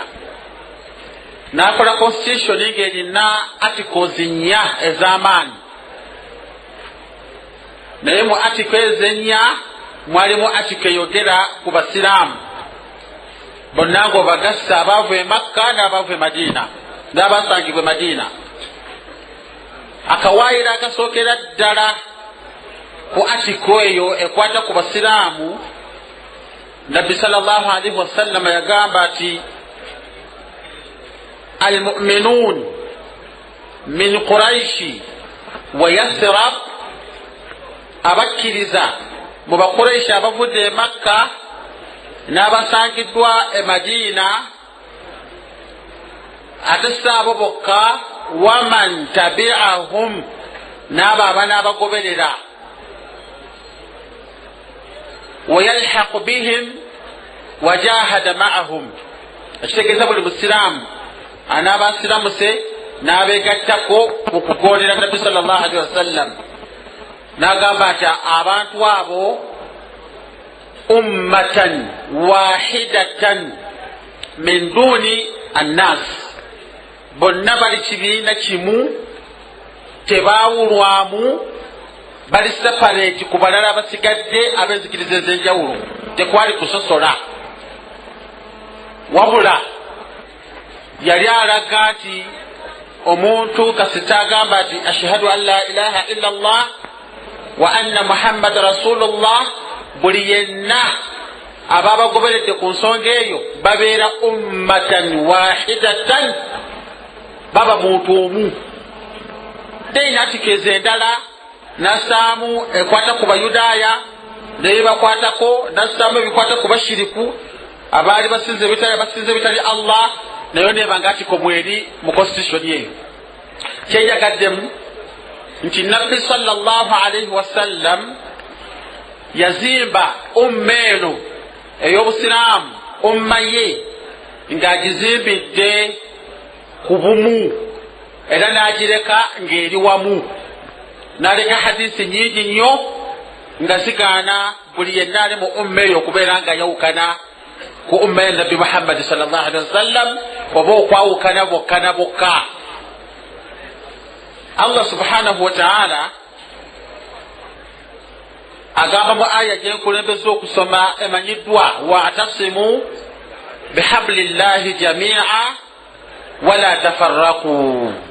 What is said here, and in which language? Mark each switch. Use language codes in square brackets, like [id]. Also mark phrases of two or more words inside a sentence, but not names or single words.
[lg] N'akola constitution ng'erina articles 4 ez'amaanyi, naye mu articles 4 mwalimu article eyogera ku basiraamu bonna ng'obagassa abaava e Makka n'abaava e Madina n'abasangibwa e Madina. akawaayiro akasookera ddala ku atiko eyo ekwata ku basiraamu, nabbi [ar] صلى الله عليه وسلم [lg] yagamba ati [ar] المؤمنون من قريش ويثرب, [lg] abakkiriza mu bakuraishi abavudde e makka n'abasangiddwa e madiina, ate si abo bokka, [ar] ومن تبعهم, [lg] n'abo abanaabagoberera, [ar] ويلحق بهم وجاهد معهم. [lg] ekitegeeza buli musiraamu anaaba asiramuse n'abeegattako mu kugondera nabbi [ar] صلى الله عليه وسلم, [lg] n'agamba nti abantu abo [ar] أمة واحدة من دون الناس, [lg] bonna bali kibiina kimu, tebaawulwamu, bali separate ku balala abasigadde ab'enzikiriza ez'enjawulo. Tekwali kusosola, wabula yali alaga nti omuntu kasita agamba nti [ar] أشهد أن لا إله إلا الله وأن محمدا رسول الله, [lg] buli yenna ababagoberedde ku nsonga eyo babeera [ar] أمة واحدة, [lg] baba muntu omu. Teyina atikeeza endala, nassaamu ekwata ku bayudaaya neyebakwatako, nassaamu ebikwata ku bashiriku abaali basinza ebitali allah, nayo nebanga atiko mweri mu constitution eyo. Kyeyagaddemu nti nabbi [ar] صلى الله عليه وسلم [lg] yazimba umma eno ey'obusiraamu, umma ye ng'agizimbidde ku bumu, era n'agireka ng'eri wamu, n'aleka hadisi nyingi nnyo nga zigaana buli yenna ali mu umma eyo okubeera nga yawukana ku umma ya nabbi muhammadi [ar] صلى الله عليه وسلم, [lg] oba okwawukana bokka na bokka. [ar] الله سبحانه وتعالى [lg] agamba mu aya gyenkulembeza okusoma emanyiddwa, [ar] واعتصموا بحبل الله جميعا ولا تفرقوا.